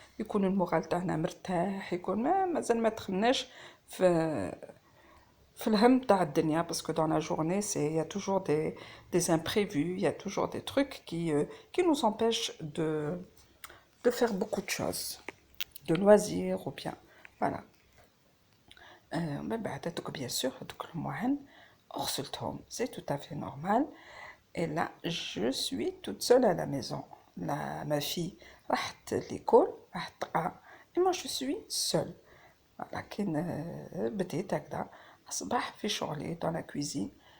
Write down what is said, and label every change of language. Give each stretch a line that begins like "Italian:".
Arabic: يكون المورال تاعنا مرتاح، يكون مازال ما دخلناش في الهم تاع الدنيا
French: parce que dans la journée il y a toujours des imprévus, il y a toujours des trucs qui nous empêchent de faire beaucoup de choses, de loisirs ou bien voilà.
Arabic: من بعد هذوك بيان سور هذوك المواعن غسلتهم،
French: c'est tout à fait normal. Et là je suis toute seule à la maison. Ma fille راحت l'école
Arabic: راحت تقرا
French: et moi je suis seule.
Arabic: لكن بديت هكذا الصباح في شغلي
French: dans la cuisine.